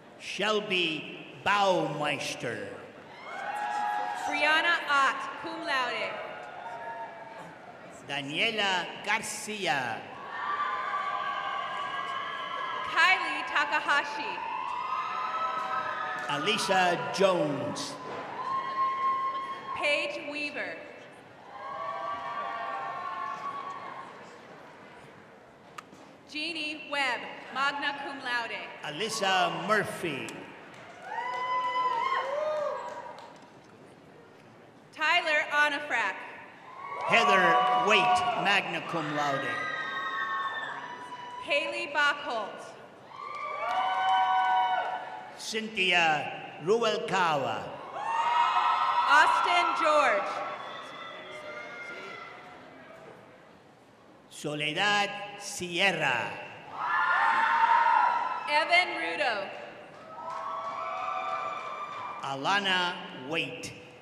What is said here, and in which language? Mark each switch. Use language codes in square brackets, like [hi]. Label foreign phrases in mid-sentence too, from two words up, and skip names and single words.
[en] Shelby Baumeister. Brianna Ott, [la] cum laude. [en] Daniela Garcia. Kylie Takahashi. Alicia Jones. Paige Weaver. Jeannie Webb, [la] magna cum laude. [en] Alyssa Murphy. Tyler Onafrak. Heather Waite, [la] magna cum laude. [en] Haley Bachholt. Cynthia Ruelkawa. Austin George. Soledad Sierra. Evan Rudo. Alana Waite.